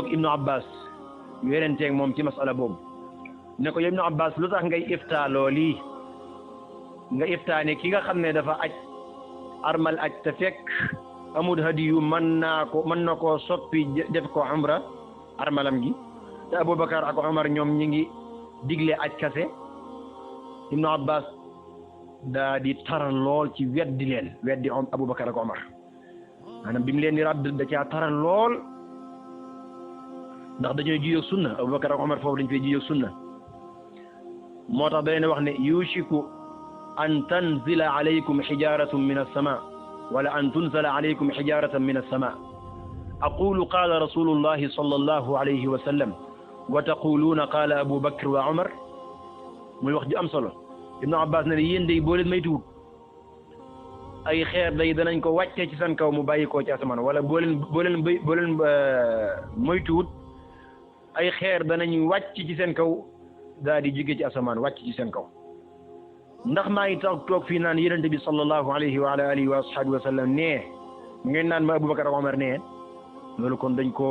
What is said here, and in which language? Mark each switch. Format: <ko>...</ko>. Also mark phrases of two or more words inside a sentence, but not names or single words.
<wo>Ibnu Abbas werenteeg moom ci masala boobu ne ko yow Ibnu Abbas lu tax ngay ifta looli nga ifta ne ki nga xam ne dafa aj armal aj te fekk amul hadiyu mën na koo soppi def ko umra armalam gi te Abubakar ak Omar ñoom ñi ngi digle aj kase Ibnu Abbas daa di taral lool ci weddi Abubakar ak Omar maanaam bi mu leen di radd da caa taral lool ndax dañooy jiyoog sunna Abubakar ak Omar foofu dañ fay jiyoog sunna moo tax da leen wax ne</wo> <ar>يوشك أن تنزل عليكم حجارة من السماء ولا أن تنزل عليكم حجارة من السماء أقول قال رسول الله صلى الله عليه وسلم وتقولون قال أبو بكر وعمر</ar> <wo>muy wax ju am solo</wo> <ar>Ibnu</ar> <wo>Abbas ne yéen day boo leen maytuwut ay xeer day danañ ko wàccee ci seen kaw mu bàyyi koo ci asamaan wala boo leen moytuwut ay xeer danañ wàcc ci seen kaw daal di jóge ci asamaan wàcc ci seen kaw ndax maa ngi toog fii naan yonent bi</wo> <ar>صلى الله عليه وعلى آله وأصحابه وسلم</ar> <wo>ne ngeen naan ma Abubakar ak Omar ne loolu kon dañ</wo>